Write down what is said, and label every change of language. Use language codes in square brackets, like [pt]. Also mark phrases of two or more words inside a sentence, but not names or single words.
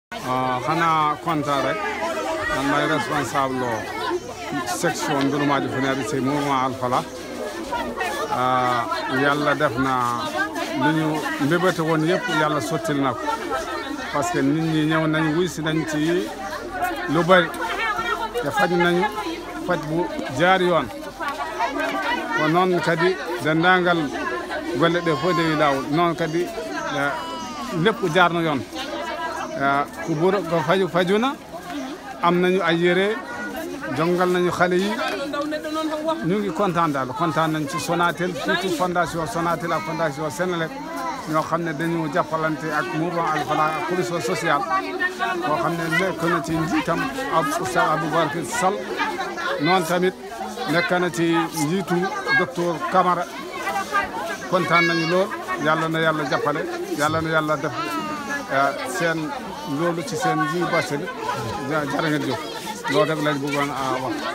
[wo] xanaa kontaan rek man may [fr] responsable section [wo] Ndouloumadji Founéré ci mouvement Al Falah yàlla def na lu ñu mbébéte woon yëpp yàlla sottil na ko [fr] parce que [wo] nit ñi ñëw nañ wuy si nañ ci lu bari te faj nañu faj bu jaar yoon [ff] ko noon kadi dendaangal golle ɗe fof dewi laawol noon kadi [wo] lépp jaar na yoon [ff] ko ɓuro [wo] ko fajuna am nañu ay yére jongal nañu xale yi ñu ngi kontaan daal kontaan nañ ci Sonatel [fr] surtout fondation [wo] Sonatel ak fondation Senelec ñoo xam ne dañu jàppalante ak mouvement Al Falah ak [fr] commission sociale [wo] boo xam ne nekk na ci njiitam Oustaz Aboubacar Sall noonu tamit nekk na ci njiitu docteur Camara kontaan nañu lool yàlla na yàlla jàppale yàlla na yàlla def seen loolu ci seen ji base bi jërë ngeen jëf loolu rek lañ bëggoon a wax.